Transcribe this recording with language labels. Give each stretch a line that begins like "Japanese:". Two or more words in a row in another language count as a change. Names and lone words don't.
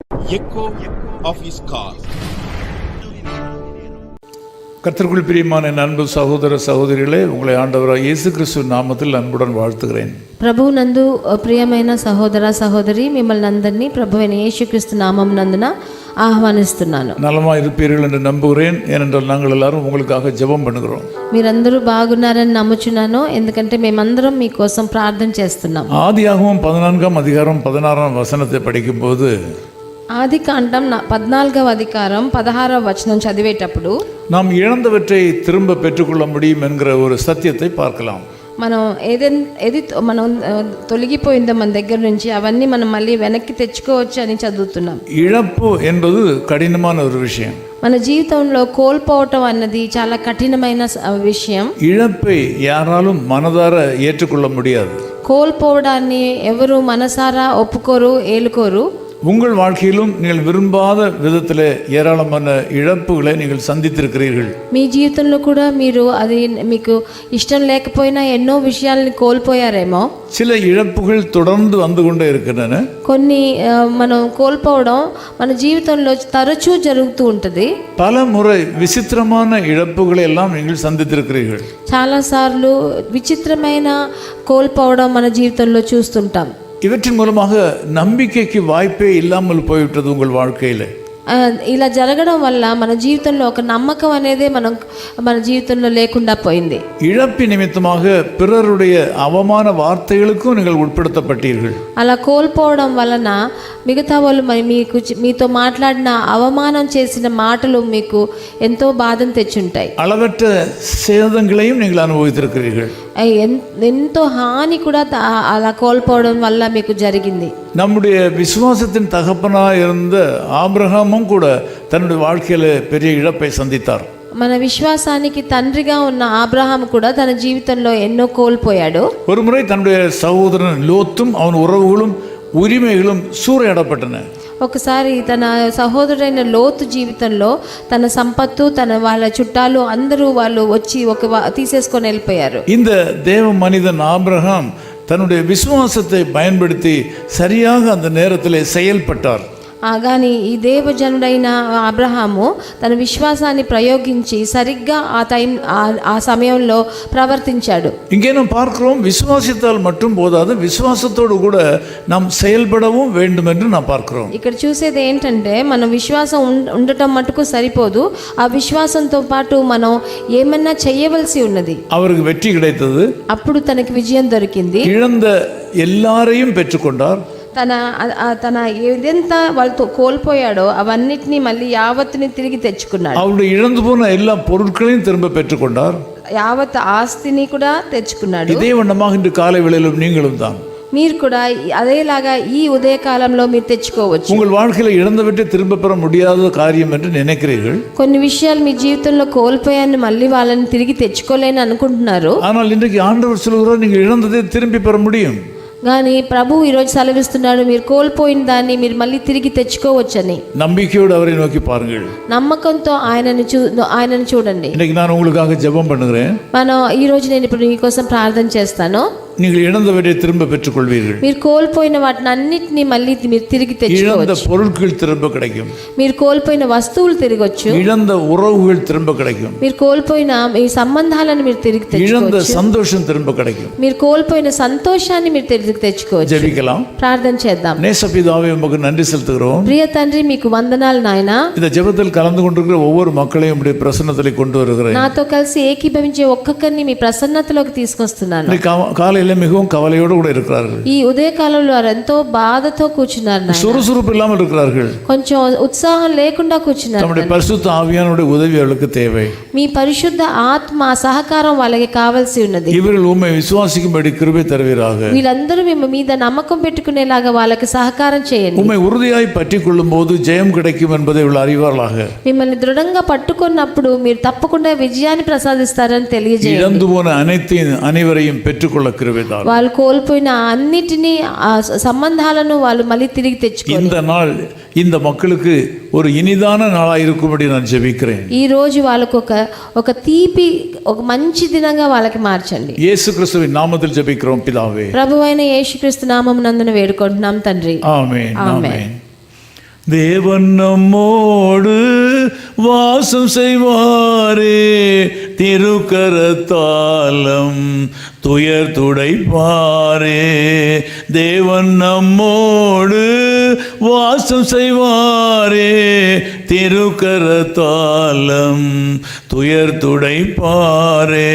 English: echo of his call.
Tamil: கர்த்தருக்குள் பிரியமான என் அன்பு சகோதர சகோதரிகளே, உங்களை ஆண்டவராகிய இயேசு கிறிஸ்து நாமத்தில் அன்புடன் வாழ்த்துகிறேன்.
Telugu: ప్రభు నందు ప్రియమైన సహోదర సహోదరి, మిమ్మల్ని అందరినీ ప్రభువైన యేసుక్రీస్తు నామం నందున ఆహ్వానిస్తున్నాను.
Tamil: நலமா இருப்பீர்கள் என்று நம்புகிறேன். ஏனென்றால் நாங்கள் எல்லாரும் உங்களுக்காக ஜெபம் பண்ணுகிறோம்.
Telugu: మీరందరూ బాగున్నారని నమ్ముచున్నాను, ఎందుకంటే మేమందరం మీకోసం ప్రార్థన చేస్తున్నాం.
Tamil: ஆதியாகமம் 14ஆம் அதிகாரம் 16ஆம் வசனத்தை படிக்கும்போது,
Telugu: ఆది కాండం 14వ అధికారం 16వ వచనం చదివేటప్పుడు
Tamil: நாம் இழந்தவற்றை திரும்ப பெற்றுக்கொள்ள முடியும் என்கிற ஒரு சத்தியத்தை பார்க்கலாம்.
Telugu: మనం ఏది మనం తొలగిపోయిందో మన దగ్గర నుంచి అవన్నీ మనం మళ్ళీ వెనక్కి తెచ్చుకోవచ్చు అని చదువుతున్నాం.
Tamil: இழப்பு என்பது கடினமான ஒரு விஷயம்.
Telugu: మన జీవితంలో కోల్పోవటం అన్నది చాలా కఠినమైన విషయం.
Tamil: இழப்பை யாராலும் மனதார ஏற்றுக்கொள்ள முடியாது.
Telugu: కోల్పోవడాన్ని ఎవరు మనసారా ఒప్పుకోరు, ఏలుకోరు.
Tamil: உங்கள் வாழ்க்கையிலும் நீங்கள் விரும்பாத விதத்தில் ஏராளமான இழப்புகளை நீங்கள் சந்தித்திருக்கிறீர்கள்.
Telugu: మీ జీవితంలో కూడా మీరు అది మీకు ఇష్టం లేకపోయినా ఎన్నో విషయాల్ని కోల్పోయారేమో.
Tamil: சில இழப்புகள் தொடர்ந்து வந்து கொண்டே இருக்கின்றன.
Telugu: కొన్ని మనం కోల్పోవడం మన జీవితంలో తరచూ జరుగుతూ ఉంటుంది.
Tamil: பல முறை விசித்திரமான இழப்புகளை எல்லாம் நீங்கள் சந்தித்திருக்கிறீர்கள்.
Telugu: చాలాసార్లు విచిత్రమైన కోల్పోవడం మన జీవితంలో చూస్తుంటాం.
Tamil: இவற்றின் மூலமாக நம்பிக்கைக்கு வாய்ப்பே இல்லாமல் போய்விட்டது உங்கள் வாழ்க்கையில்.
Telugu: ఇలా జరగడం వల్ల మన జీవితంలో ఒక నమ్మకం అనేది మన జీవితంలో లేకుండా పోయింది.
Tamil: இழப்பு நிமித்தமாக பிறருடைய அவமான வார்த்தைகளுக்கும் நீங்கள் உட்படுத்தப்பட்டீர்கள்.
Telugu: అలా కోల్పోవడం వలన మిగతా వాళ్ళు మీతో మాట్లాడిన అవమానం చేసిన మాటలు మీకు ఎంతో బాధను తెచ్చుంటాయి.
Tamil: அளவற்ற சேதங்களையும் நீங்கள் அனுபவித்திருக்கிறீர்கள்.
Telugu: ఎంతో హాని కూడా అలా కోల్పోవడం వల్ల మీకు జరిగింది.
Tamil: நம்முடைய விசுவாசத்தின் தகப்பனாக இருந்த ஆபிரகாமும் கூட தன்னுடைய வாழ்க்கையில பெரிய இழப்பை சந்தித்தார்.
Telugu: మన విశ్వాసానికి తండ్రిగా ఉన్న అబ్రహాము కూడా తన జీవితంలో ఎన్నో కోల్పోయాడు.
Tamil: ஒரு முறை தன்னுடைய சகோதரன் லோத்தும் அவன் உறவுகளும் உரிமைகளும் சூறையாடப்பட்டன.
Telugu: ఒకసారి తన సహోదరుడైన లోతు జీవితంలో తన సంపత్తు, తన వాళ్ళ చుట్టాలు అందరూ వాళ్ళు వచ్చి తీసేసుకొని వెళ్ళిపోయారు.
Tamil: இந்த தேவ மனிதன் ஆபிரகாம் தன்னுடைய விசுவாசத்தை பயன்படுத்தி சரியாக அந்த நேரத்தில் செயல்பட்டார்.
Telugu: కానీ ఈ దేవజనుడైన అబ్రహాము తన విశ్వాసాన్ని ప్రయోగించి సరిగ్గా ఆ సమయంలో ప్రవర్తించాడు.
Tamil: இங்கே நாம் பார்க்கிறோம், விசுவாசித்தால் மட்டும் போதாது, விசுவாசத்தோடு கூட நாம் செயல்படவும் வேண்டும் என்று நாம் பார்க்கிறோம்.
Telugu: ఇక్కడ చూసేది ఏంటంటే మనం విశ్వాసం ఉండటం మటుకు సరిపోదు, ఆ విశ్వాసంతో పాటు మనం ఏమన్నా చేయవలసి ఉన్నది.
Tamil: அவருக்கு வெற்றி கிடைத்தது.
Telugu: అప్పుడు తనకి విజయం దొరికింది.
Tamil: இழந்த எல்லாரையும் பெற்றுக்கொண்டார்.
Telugu: తన ఏదెంత వాళ్ళతో కోల్పోయాడో అవన్నిటినీ మళ్ళీ యావత్తుని తిరిగి తెచ్చుకున్నాడు.
Tamil: அவருடைய இழந்து போன எல்லா பொருட்களையும் திரும்ப பெற்றுக்கொண்டார்.
Telugu: యావత్ ఆస్తిని కూడా తెచ్చుకున్నాడు.
Tamil: இதே வண்ணமாக இன்று காலை வேளையிலும் நீங்களும் தான்.
Telugu: మీరు కూడా అదేలాగా ఈ ఉదయకాలంలో మీరు తెచ్చుకోవచ్చు.
Tamil: உங்கள் வாழ்க்கையில் இழந்தவற்றை திரும்ப பெற முடியாத காரியம் என்று நினைக்கிறீர்கள்.
Telugu: కొన్ని విషయాలు మీ జీవితంలో కోల్పోయాన్ని మళ్ళీ వాళ్ళని తిరిగి తెచ్చుకోలేని అనుకుంటున్నారు.
Tamil: ஆனால் இன்றைக்கு ஆண்டவர் சொல்கிறார், நீங்கள் இழந்ததை திரும்பி பெற முடியும்.
Telugu: కానీ ప్రభు ఈరోజు సెలవిస్తున్నాడు, మీరు కోల్పోయిన దాన్ని మీరు మళ్ళీ తిరిగి తెచ్చుకోవచ్చని.
Tamil: நம்பிக்கையோடு அவரை நோக்கி பாருங்கள்.
Telugu: నమ్మకంతో ఆయనను చూడండి.
Tamil: இன்னைக்கு நான் உங்களுக்காக ஜெபம் பண்ணுகிறேன்.
Telugu: ఈ రోజు నేను ఇప్పుడు మీకోసం ప్రార్థన చేస్తాను.
Tamil: நீங்கள் இழந்தவற்றை திரும்ப பெற்றுக்கொள்வீர்கள்.
Telugu: మీరు కోల్పోయిన వాటిని అన్నిటిని మళ్ళీ మీరు తిరిగి తెచ్చుకోవచ్చు.
Tamil: இழந்த பொருட்கள் திரும்ப கிடைக்கும்.
Telugu: మీరు కోల్పోయిన వస్తువులు తిరగొచ్చు.
Tamil: இழந்த உறவுகள் திரும்ப கிடைக்கும்.
Telugu: మీరు కోల్పోయిన మీ సంబంధాలను మీరు తిరిగి తెచ్చుకోవచ్చు.
Tamil: இழந்த சந்தோஷம் திரும்ப கிடைக்கும்.
Telugu: మీరు కోల్పోయిన సంతోషాన్ని మీరు తిరిగి తెచ్చుకోవచ్చు.
Tamil: ஜெபிக்கலாம்.
Telugu: ప్రార్థన చేద్దాం.
Tamil: நேசபிதாவே, உமக்கு நன்றி செலுத்துகிறோம்.
Telugu: ప్రియ తండ్రి, మీకు వందనాలు నాయనా.
Tamil: இந்த ஜெபத்தில் கலந்து கொண்டிருக்கிற ஒவ்வொரு மக்களையும் உம்முடைய பிரசன்னத்திலே கொண்டு வருகிறேன்.
Telugu: నాతో కలిసి ఏకీభవించే ఒక్కొక్కరిని మీ ప్రసన్నతలోకి తీసుకొస్తున్నాను.
Tamil: காலையில மிகவும் கவலையோடு கூட இருக்கிறார்கள்.
Telugu: ఈ ఉదయకాలంలో వారు ఎంతో బాధతో కూర్చున్నారు నాయనా.
Tamil: சுறுசுறுப்பு இல்லாமல் இருக்கிறார்கள்.
Telugu: కొంచెం ఉత్సాహం లేకుండా కూర్చున్నారు.
Tamil: நம்முடைய பரிசுத்த ஆவியானவருடைய உதவி அவர்களுக்கு தேவை.
Telugu: మీ పరిశుద్ధ ఆత్మ సహకారం వాళ్ళకి కావాల్సి ఉన్నది.
Tamil: இவர்கள் உம்மை விசுவாசிக்கும்படி கிருபை தருவீராக.
Telugu: వీళ్ళందరూ మీ మీద నమ్మకం పెట్టుకునేలాగా వాళ్ళకి సహకారం చేయండి.
Tamil: உம்மை உறுதியாய் பற்றிக் கொள்ளும் போது ஜெயம் கிடைக்கும் என்பதை இவர்கள் அறிவார்களாக.
Telugu: మిమ్మల్ని దృఢంగా పట్టుకున్నప్పుడు మీరు తప్పకుండా విజయాన్ని ప్రసాదిస్తారని తెలియజేయండి.
Tamil: இழந்து போன அனைவரையும் பெற்றுக்கொள்ள கிருபை தாரும்.
Telugu: వాళ్ళు కోల్పోయిన అన్నిటినీ సంబంధాలను వాళ్ళు మళ్ళీ తిరిగి తెచ్చుకోవాలి.
Tamil: இந்த நாள் இந்த மக்களுக்கு ஒரு இனிதான நாளாக இருக்கும்படி நான் ஜெபிக்கிறேன்.
Telugu: ఈ రోజు వాళ్ళకు ఒక తీపి ఒక మంచి దినంగా వాళ్ళకి మార్చండి.
Tamil: இயேசு கிறிஸ்துவின் நாமத்தில் ஜெபிக்கிறோம் பிதாவே.
Telugu: ప్రభువైన యేసుక్రీస్తు నామమునందున వేడుకుంటున్నాం తండ్రి.
Tamil: ஆமென். ஆமென். தேவன் நம்மோடு வாசம் செய்வாரே, திருக்கரத்தாலம் துயர் துடைப்பாரே. தேவன் நம்மோடு வாசம் செய்வாரே, திருக்கரத்தாலம் துயர் துடைப்பாரே.